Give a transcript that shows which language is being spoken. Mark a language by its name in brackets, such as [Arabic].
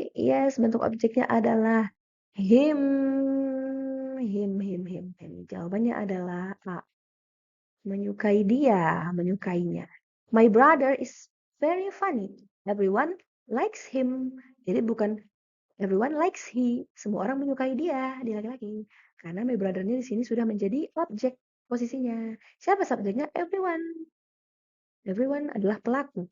[Indonesian] Yes, bentuk objeknya adalah him. Him. Jawabannya adalah A. Menyukai dia, menyukainya. [English] My brother is very funny. Everyone likes him. [Indonesian] Jadi bukan [English] everyone likes he. [Indonesian] Semua orang menyukai dia, dia laki-laki. Karena my brother-nya di sini sudah menjadi objek posisinya. Siapa subjeknya? Everyone. Everyone adalah pelaku.